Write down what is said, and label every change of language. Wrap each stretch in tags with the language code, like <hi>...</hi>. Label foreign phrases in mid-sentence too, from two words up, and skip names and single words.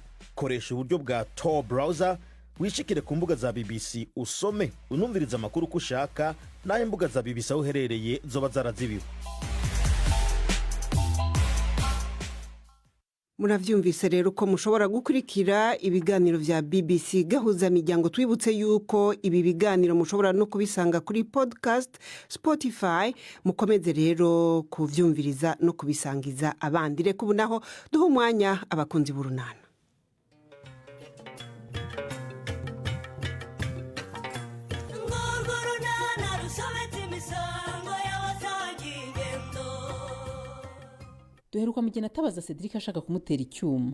<rn>Koresha uburyo bwa Tor browser, wishikire ku mbuga za BBC usome unumviriza amakuru ko ushaka, naho imbuga za BBC aho uherereye zoba zarazibiwe. muravyumvise rero ko mushobora gukurikira ibiganiro vya BBC gahuza miryango. Twibutse yuko ibi biganiro mushobora no kubisanga kuri podcast Spotify. Mukomeze rero kuvyumviriza no kubisangiza abandi.</rn> <rw>Reka ubu naho duha umwanya abakunzi b'urunana. duheruka mugena atabaza Cedric ashaka kumutera icyuma.</rw>